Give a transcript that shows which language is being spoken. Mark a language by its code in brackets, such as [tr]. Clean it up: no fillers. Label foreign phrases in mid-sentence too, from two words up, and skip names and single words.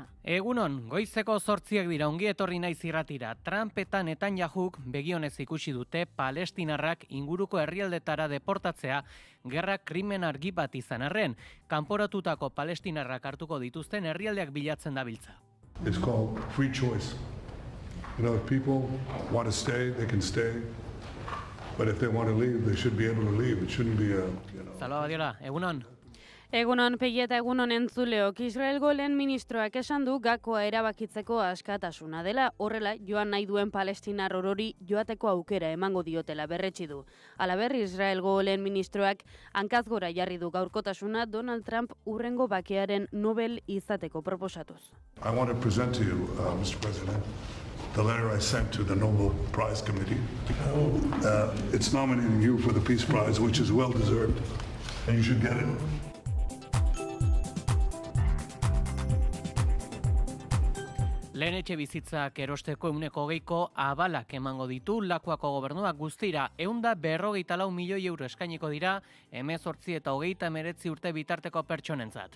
[eu] Egunon, goizeko 8 dira, ongi etorri naiz irratira. Trump eta Netanyahuk begionez ikusi dute palestinarrak inguruko herrialdetara deportatzea gerra krimen argi bat izan arren. Kanporatutako palestinarrak hartuko dituzten herrialdeak bilatzen dabiltza. [en] It's called free choice. If people want to stay, they can stay. But if they want to leave, they should be able to leave. It shouldn't be [eu] Salva Badiola, egunon. Egunon, Pegi eta egunon entzuleok. Israelgo lehen ministroak esan du gakoa erabakitzeko askatasuna dela, horrela joan nahi duen palestinar orori joateko aukera emango diotela berretsi du. Halaber, Israelgo lehen ministroak hankazgora jarri du gaurkotasuna Donald Trump urrengo bakearen Nobel izateko proposatuz. [en] I want to present to you, Mr. President, the letter I sent to the Nobel Prize Committee. It's nominating you for the Peace Prize, which is well deserved, and you should get it. [eu] Lehen etxe bizitzak erosteko 20% abalak emango ditu Lakuako gobernuak guztira. 154 milioi euro eskainiko dira 18 eta 39 urte bitarteko pertsonentzat.